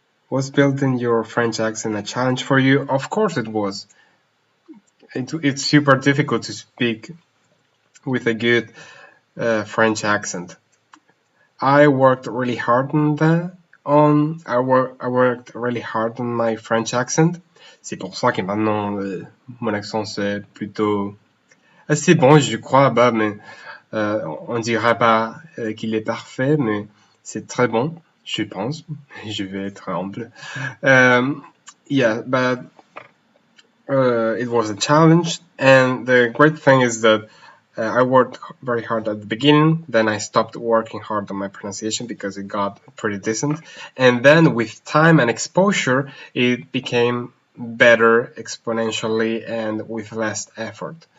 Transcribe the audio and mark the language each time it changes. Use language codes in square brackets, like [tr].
[en] Was building your French accent a challenge for you? Of course it was. It's super difficult to speak with a good French accent. I worked really hard on that. I worked really hard on my French accent. [fr] C'est pour ça que maintenant mon accent c'est plutôt assez bon, je crois. Bah, mais on dira pas qu'il est parfait, mais c'est très bon, je pense. Je vais être humble. [en] Yeah, but it was a challenge, and the great thing is that I worked very hard at the beginning, then I stopped working hard on my pronunciation because it got pretty decent, and then with time and exposure it became better exponentially and with less effort.